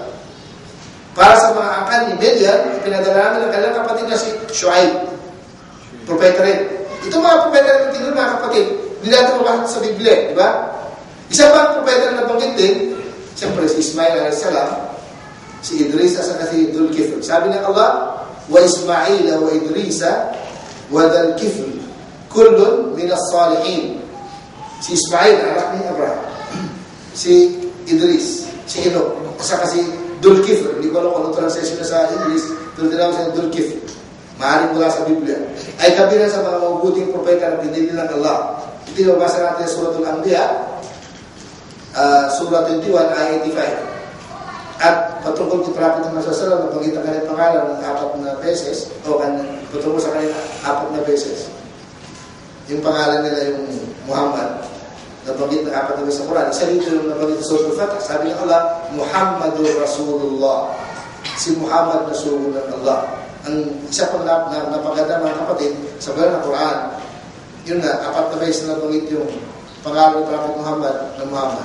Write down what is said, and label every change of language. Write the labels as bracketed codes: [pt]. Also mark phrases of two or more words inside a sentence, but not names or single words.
[tl] Para sa mga angkan ni Madian, pinadala namin ang kanilang kapatid na si Shu'aib. Propeta rin. Ito mga propeta na tingnan mga kapatid, hindi natin mabahas sa Biblia, di ba? Isa pa propeta na nabanggit din, siyempre si Ismail a.s., si Idris at si Dhul-Kifl. Sabi ng Allah, [ar] وإسماعيل وإدريس وذا الكفل كل من الصالحين. [tl] Si Ismail, anak ni Abraham. Si Idris, si Enoch, saka si Dhul-Kifl. Hindi ko alam kung anong translation na sa Idris, pero tinawag sa Dhul-Kifl. Maaaring mula sa Biblia. Ay kabilang sa mga mabubuting propeta na pinili ng Allah. Ito yung mabasa natin sa Suratul Anbiya, Surah 21, ayat 85. At patungkol kay Prophet Muhammad [ar] صلى الله عليه وسلم, [tl] nabanggit ang kanyang pangalan ng 4 na beses, o patungkol sa kanyang 4 na beses. Yung pangalan nila yung Muhammad, nabanggit ng 4 na beses sa Quran. Isa dito yung nabanggit sa Suratul Fatah. Sabi ng Allah, [ar] محمد رسول الله. [tl] Si Muhammad na sugo ng Allah. Ang isa pang napaganda mga kapatid sa banal na Quran, yun nga, 4 na beses na nabanggit yung pangalan ng Prophet Muhammad na Muhammad.